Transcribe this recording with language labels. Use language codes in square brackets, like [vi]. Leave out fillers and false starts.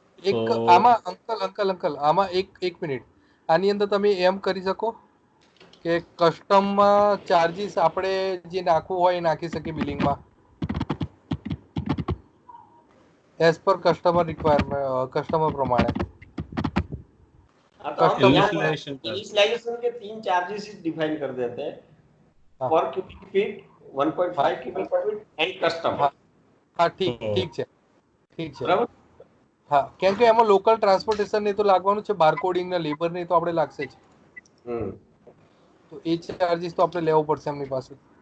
[gu] એક આમાં અંકલ આમાં એક મિનિટ, આની અંદર તમે એમ કરી શકો કે કસ્ટમમાં ચાર્જીસ આપણે જે નાખવું હોય એ નાખી શકીએ બિલિંગમાં [en] as per customer requirement, [gu] customer प्रमाणे. [hi] इनिशियलाइजेशन के 3 चार्जेस डिफाइन कर देते हैं, पर cubic feet, 1.5 cubic feet and custom. हाँ, ठीक [gu] છે. બરાબર. હા, કેમ કે એમાં લોકલ ટ્રાન્સપોર્ટેશન ને તો લાગવાનું છે, બારકોડિંગ ને લેબર ને તો આપણે લાગશે જ. તો એ ચાર્જીસ તો આપણે લેવો પડશે એમની પાસે.